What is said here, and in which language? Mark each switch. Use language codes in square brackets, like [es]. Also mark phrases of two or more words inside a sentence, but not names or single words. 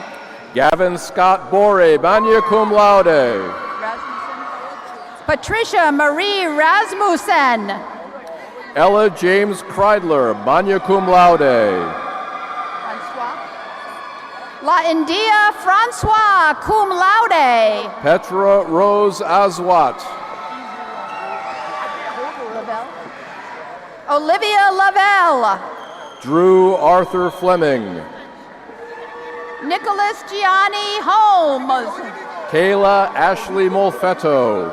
[en] Gavin Scott Bore, [la] magna cum laude. [en] Patricia Marie Rasmussen. Ella James Kreidler, [la] magna cum laude. [en] La India Francois, [la] cum laude. [en] Petra Rose Aswat. Olivia Lavelle. Drew Arthur Fleming. Nicholas Gianni Holmes. Kayla Ashley Molfetto.